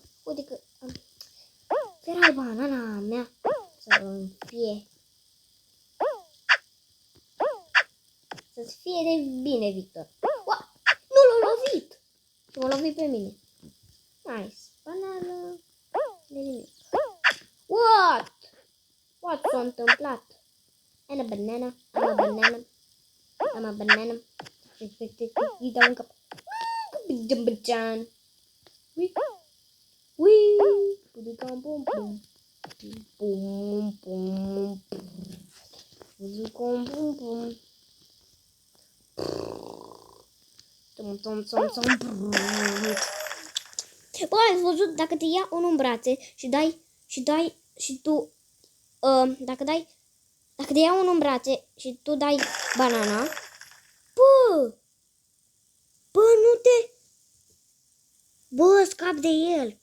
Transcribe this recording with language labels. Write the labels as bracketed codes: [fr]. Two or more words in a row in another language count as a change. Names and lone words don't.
[ro] Uite că ferai banana mea să fie. Să-ți fie de bine, Victor. Nu l-a lovit! Și m-a lovit pe mine. Nice. Banana. De nimic. [en] What? What [ro] s-a întâmplat? [en] I'm a banana. [ro] Îi dau în cap. Jumbajan. Wii. Pudicam pum pum. Pum pum. Pudicam pum pum. Bă, ai văzut dacă te ia unul în brațe și tu dacă te ia unul în brațe și tu dai banana, bă, scap de el.